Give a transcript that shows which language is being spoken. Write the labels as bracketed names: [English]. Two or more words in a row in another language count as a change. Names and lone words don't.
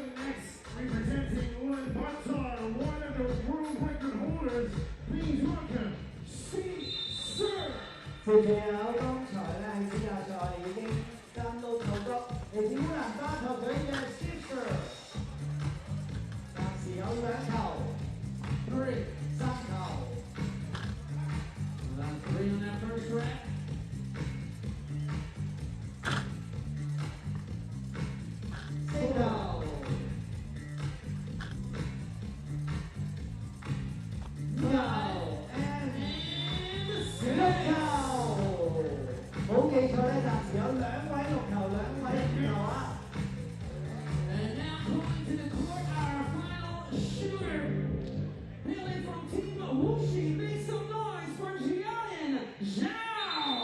[English] next, representing Ulaanbaatar, one of the world record holders, please welcome Steve Sir. [Cantonese] 接住有多剛才咧喺資格賽已經爭到頭角，嚟自烏蘭巴托隊嘅 Sister， 暫時有2球，3球。 [English] Round 3 on that first rack. [Cantonese] 4 球。5球。6球。冇記錯咧，暫時有2位6球，2位6球啊！ [English] And now going to the court, our final shooter. Hailing from Team Wuxi, make some noise for Jian Zhao.